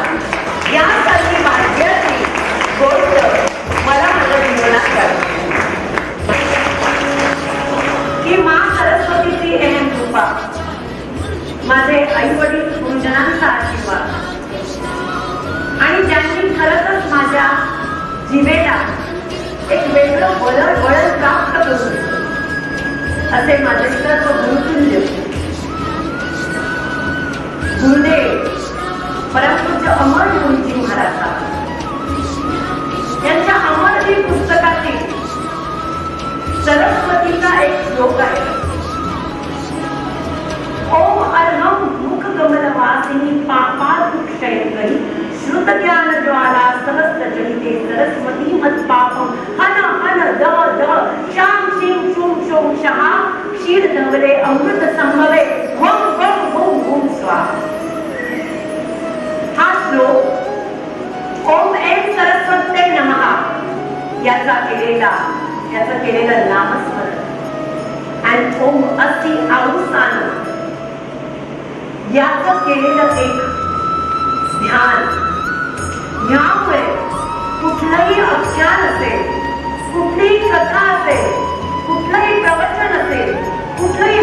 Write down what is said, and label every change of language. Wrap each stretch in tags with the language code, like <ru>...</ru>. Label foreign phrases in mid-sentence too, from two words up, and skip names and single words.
<mr>यासारखी भाग्याची गोष्ट मला माझ्या जीवनात कळली की माँ सरस्वतीची अहम कृपा, माझे आई वडील, गुरुजनांचा आशीर्वाद आणि ज्यांनी खरंच माझ्या जिभेला एक वेगळं वळण प्राप्त करून असे माझे सर्व गुरुतुल्य गुरुदेव परमपूज्य अमर गुरुजी महाराज यांच्या अमरजी पुस्तकातील सरस्वतीचा एक श्लोक आहे.</mr> <sa>ओम अर्हम मुख कमलवासिनी पापाक्षयकरी श्रुत ज्ञान ज्वाला सहस्र जनिते सरस्वती मत पापम हन हन द द शाम शिम शुम शोम शहा क्षीर धवले अमृत संभवे होम होम होम होम स्वाहा.</sa> <mr>हा श्लोक</mr> <sa>ओम ऐं सरस्वत्यै नमः</sa> <mr>याचा केलेलं नामस्मरण आणि</mr> <sa>ओम असी अवसान</sa> <mr>याचं केलेलं एक ध्यान, ह्यामुळे कुठलंही आख्यान असेल, कुठलीही कथा असेल, कुठलंही प्रवचन असेल, कुठलंही</mr>